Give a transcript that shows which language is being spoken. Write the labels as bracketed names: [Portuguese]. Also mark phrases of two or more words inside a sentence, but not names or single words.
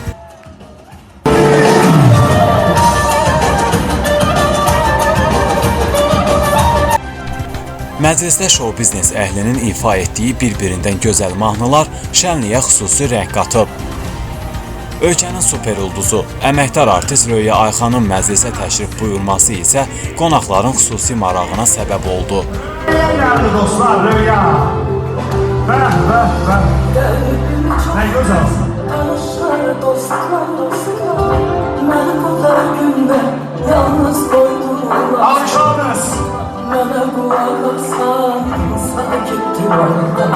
[Azerbaijani] Məclisdə show biznes əhlinin ifa etdiyi bir-birindən gözəl mahnılar şənliyə xüsusi rəng qatıb. Ölkənin super ulduzu, əməkdar artist Röya Ayxanın məclisə təşrif buyurması isə qonaqların xüsusi marağına səbəb oldu. [Turkish] Değerli dostlar, Röya. Ne güzelsin. Tanışlar, dostlar, beni bu dar günde yalnız koydular. Alkışlarınız. Bana kulak aslan, sana gitti benden.